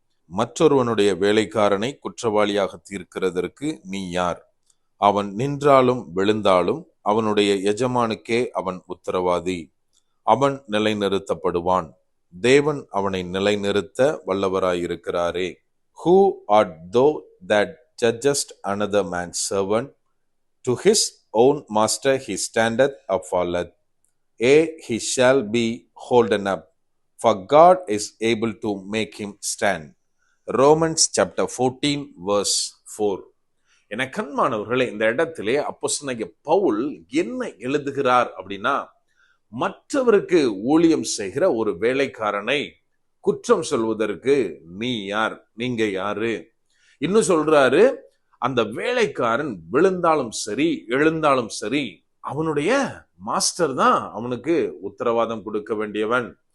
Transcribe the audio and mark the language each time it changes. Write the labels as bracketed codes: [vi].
[ta] மற்றொருவனுடைய வேலைக்காரனை குற்றவாளியாக தீர்க்கிறதற்கு நீ யார்? அவன் நின்றாலும் விழுந்தாலும் அவனுடைய எஜமானுக்கே அவன் உத்தரவாதி. அவன் நிலைநிறுத்தப்படுவான். தேவன் அவனை நிலைநிறுத்த வல்லவராயிருக்கிறாரே. [en] Who art thou that judgest another man's servant? To his own master he standeth or falleth. He shall be holden up, for God is able to make him stand. Romans chapter 14 verse 4. [ta] என கண்மானவர்களே, இந்த இடத்திலே அப்போஸ்தலனாகிய பவுல் என்ன எழுதுகிறார் அப்படின்னா, மற்றவருக்கு ஊழியம் செய்கிற ஒரு வேலைக்காரனை குற்றம் சொல்வதற்கு நீ யார்? நீங்க யாரு? இன்னும் சொல்றாரு, அந்த வேலைக்காரன் விழுந்தாலும் சரி எழுந்தாலும் சரி அவனுடைய மாஸ்டர் தான் அவனுக்கு உத்தரவாதம் கொடுக்க வேண்டியவன்.